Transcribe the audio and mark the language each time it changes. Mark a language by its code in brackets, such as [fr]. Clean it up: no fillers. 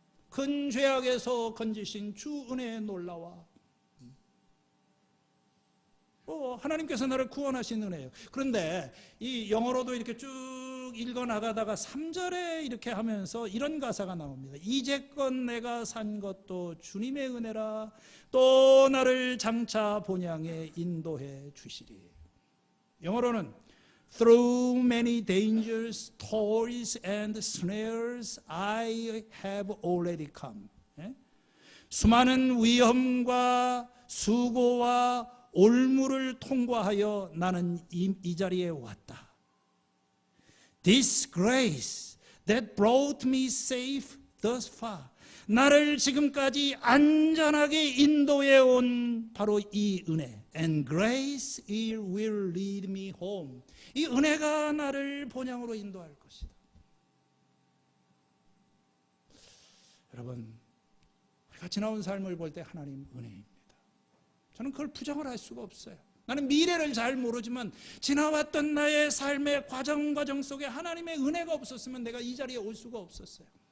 [ko] 큰 죄악에서 건지신 주 은혜의 놀라와 하나님께서 나를 구원하신 은혜예요. 그런데 이 영어로도 이렇게 쭉 읽어 나가다가 3절에 이렇게 하면서 이런 가사가 나옵니다. 이제껏 내가 산 것도 주님의 은혜라 또 나를 장차 본향에 인도해 주시리. 영어로는 [en] Through many dangers, toils and snares I have already come. [ko] 수많은 위험과 수고와 올무를 통과하여 나는 이 자리에 왔다. [en] This grace that brought me safe thus far. [ko] 나를 지금까지 안전하게 인도해 온 바로 이 은혜. [en] And grace it will lead me home. [ko] 이 은혜가 나를 본향으로 인도할 것이다. 여러분, 우리가 지나온 삶을 볼 때 하나님 은혜입니다. 저는 그걸 부정을 할 수가 없어요. 나는 미래를 잘 모르지만 지나왔던 나의 삶의 과정 속에 하나님의 은혜가 없었으면 내가 이 자리에 올 수가 없었어요.